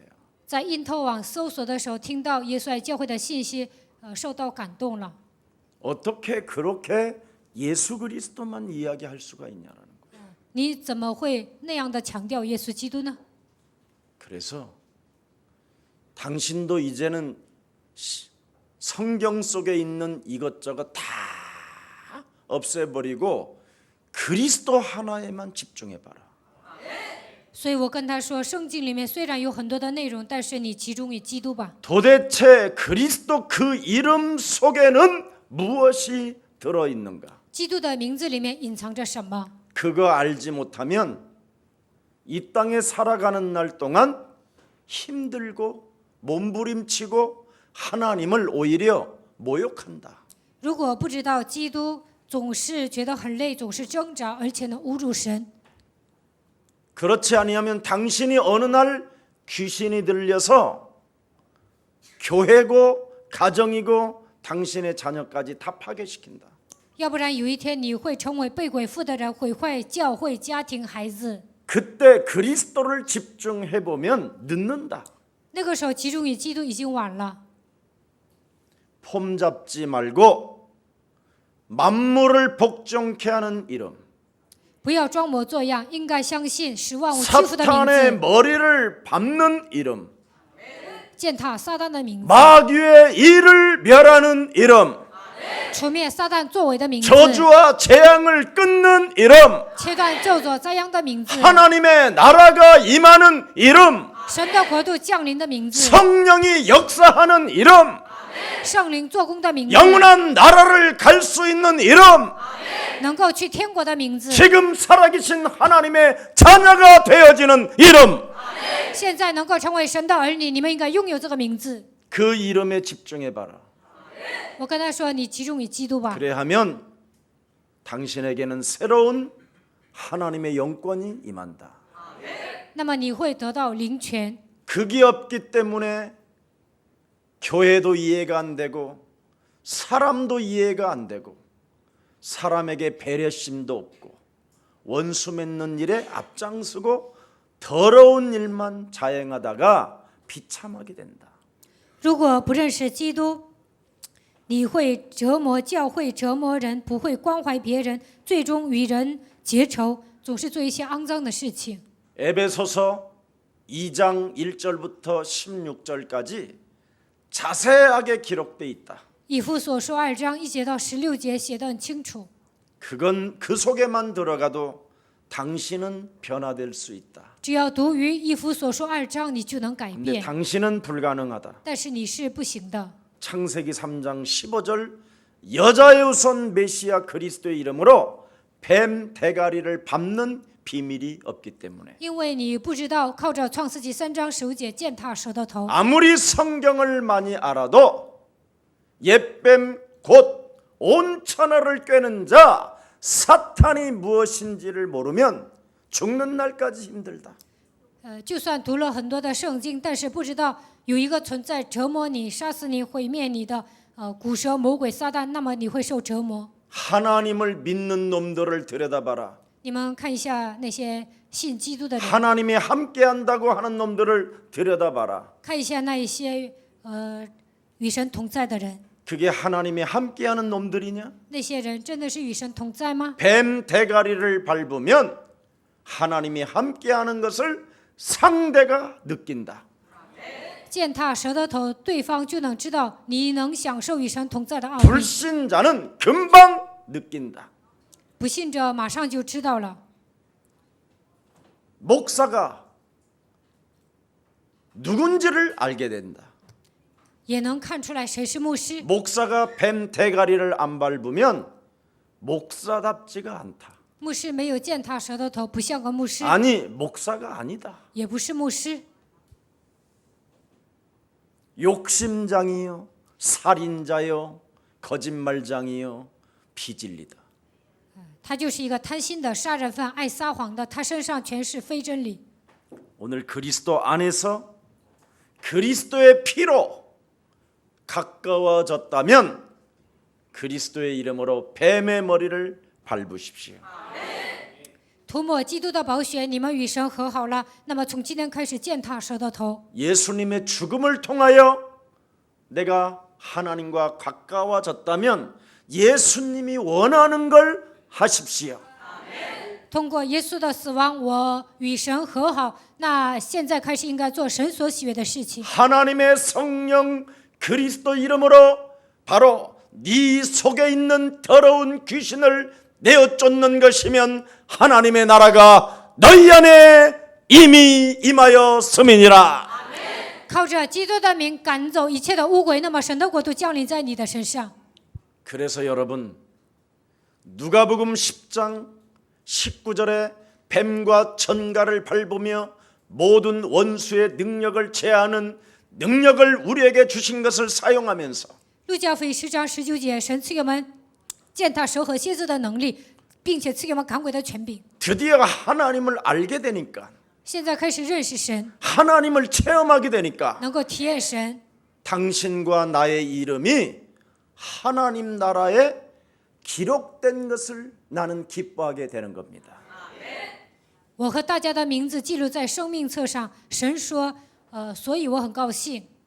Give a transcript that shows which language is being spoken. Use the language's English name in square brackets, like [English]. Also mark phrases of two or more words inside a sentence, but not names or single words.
[Chinese] 在因特网搜索的时候，听到耶稣爱教会的信息，受到感动了。 [Korean] 어떻게 그렇게 예수 그리스도만 이야기할 수가 있냐라는 거예요. [Chinese] 你怎么会那样的强调耶稣基督呢？ [Korean] 그래서 당신도 이제는 성경 속에 있는 이것저것 다 없애버리고 그리스도 하나에만 집중해봐라. [Chinese] 所以我跟他说，圣经里面虽然有很多的内容，但是你集中于基督吧。 [Korean] 도대체 그리스도 그 이름 속에는 무엇이 들어있는가? [Chinese] 基督的名字里面隐藏着什么？ [Korean] 그거 알지 못하면 이 땅에 살아가는 날 동안 힘들고 몸부림치고 하나님을 오히려 모욕한다. [Chinese] 如果不知道基督，总是觉得很累，总是挣扎，而且呢侮辱神。 [Korean] 그렇지 아니하면 당신이 어느 날 귀신이 들려서 교회고 가정이고 당신의 자녀까지 다 파괴시킨다. [Chinese] 要不然有一天你会成为被鬼附的人，毁坏教会、家庭、孩子。 [Korean] 그때 그리스도를 집중해 보면 늦는다. [Chinese] 那个时候集中于基督已经晚了。 [Korean] 폼 잡지 말고 만물을 복종케 하는 이름. [Chinese] 不要装模作样，应该相信使万物屈服的名 [Korean] 사탄의 [Chinese] 字， [Korean] 머리를 밟는 이름. [Chinese] 践踏撒旦的名字， [Korean] 마귀의 일을 멸하는 이름. [Chinese] 除灭撒旦作为的名字， [Korean] 저주와 재앙을 끊는 이름. [Chinese] 切断咒诅灾殃的名字， [Korean] 하나님의 나라가 임하는 이름. [Chinese] 神的国度降临的名字， [Korean] 성령이 역사하는 이름. [Chinese] 圣灵做工的名字， [Korean] 영원한 나라를 갈 수 있는 이름. [Chinese] 能够去天国的名字， [Korean] 지금 살아계신 하나님의 자녀가 되어지는 이름. [Chinese] 现在能够成为神的儿女，你们应该拥有这个名字。 [Korean] 그 이름에 집중해봐라. [Chinese] 我跟他说，你集中于基督吧， [Korean] 그래하면 당신에게는 새로운 하나님의 영권이 임한다. [Chinese] 那么你会得到灵权。 [Korean] 그게 없기 때문에 교회도 이해가 안 되고 사람도 이해가 안 되고 사람에게 배려심도 없고 원수 맺는 일에 앞장서고 더러운 일만 자행하다가 비참하게 된다. [Chinese] 如果不认识基督，你会折磨教会，折磨人，不会关怀别人，最终与人结仇，总是做一些肮脏的事情。 [Korean] 에베소서 2장 1절부터 16절까지 자세하게 기록돼 있다. [Chinese] 以弗所书2章1节到16节写得很清楚。 [Korean] 그건 그 속에만 들어가도 당신은 변화될 수 있다. [Chinese] 只要读于以弗所书2章，你就能改 [Korean] 근데 [Chinese] 变。 [Korean] 당신은 불가능하다. [Chinese] 但是你是不行的。 [Korean] 창세기 3장 15절 여자의 우선 메시아 그리스도의 이름으로 뱀 대가리를 밟는 비밀이 없기 때문에 [Chinese] 因为你不知道靠着创世纪3章15节践踏蛇的头。 [Korean] 아무리 성경을 많이 알아도 옛뱀 곧 온 천하를 꿰는 자 사탄이 무엇인지를 모르면 죽는 날까지 힘들다. [Chinese] 就算读了很多的圣经，但是不知道有一个存在折磨你、杀死你、毁灭你的古蛇魔鬼撒旦，那么你会受折磨。 [Korean] 하나님을 믿는 놈들을 들여다봐라. [Chinese] 你们看一下那些信基督的人， [Korean] 하나님이 함께한다고 하는 놈들을 들여다봐라. [Chinese] 看一下那一些与神同在的人， [Korean] 그게 하나님이 함께하는 놈들이냐? [Chinese] 那些人真的是与神同在吗？ [Korean] 뱀 대가리를 밟으면 하나님이 함께하는 것을 상대가 느낀다. [Chinese] 践踏蛇的头，对方就能知道你能享受与神同在的奥秘。 [Korean] 불신자는 금방 느낀다. [Chinese] 不信者马上就知道了。 [Korean] 목사가 누군지를 알게 된다. [Chinese] 也能看出来谁是牧师。 [Korean] 목사가 뱀 대가리를 안 밟으면 목사답지가 않다. [Chinese] 牧师没有践踏蛇的头，不像个牧师， [Korean] 아니, 목사가 아니다. [Chinese] 也不是牧师。 [Korean] 욕심장이요, 살인자요, 거짓말장이요, 비진리다. [Chinese] 他就是一个贪心的杀人犯，爱撒谎的，他身上全是非真理。 [Korean] 오늘 그리스도 안에서 그리스도의 피로 가까워졌다면 그리스도의 이름으로 뱀의 머리를 밟으십시오. [Chinese] 涂抹基督的宝血，你们与神和好了，那么从今天开始践踏蛇的头。 [Korean] 예수님의 죽음을 통하여 내가 하나님과 가까워졌다면 예수님이 원하는 걸 하십시오. [Chinese] 通过耶稣的死亡，我与神和好。那现在开始应该做神所喜悦的事情。 [Korean] 하나님의 성령 그리스도 이름으로 바로 네 속에 있는 더러운 귀신을 내어 쫓는 것이면 하나님의 나라가 너희 안에 이미 임하였음이니라. [Chinese] 靠着基督的名赶走一切的污鬼，那么神的国度降临在你的身上。 [Korean] 그래서 여러분 누가복음 10장 19절에 뱀과 천가를 밟으며 모든 원수의 능력을 제하는 능력을 우리에게 주신 것을 사용하면서 [Chinese] 路加福音10章19节，神赐给我们践踏蛇和蝎子的能力，并且赐给我们赶鬼的权柄。 [Korean] 드디어 하나님을 알게 되니까 [Chinese] 现在开始认识神， [Korean] 하나님을 체험하게 되니까 [Chinese] 能够体验神。 [Korean] 당신과 나의 이름이 하나님 나라에 기록된 것을 나는 기뻐하게 되는 겁니다. [Chinese] 我和大家的名字记录在生命册上，神说，所以我很高兴。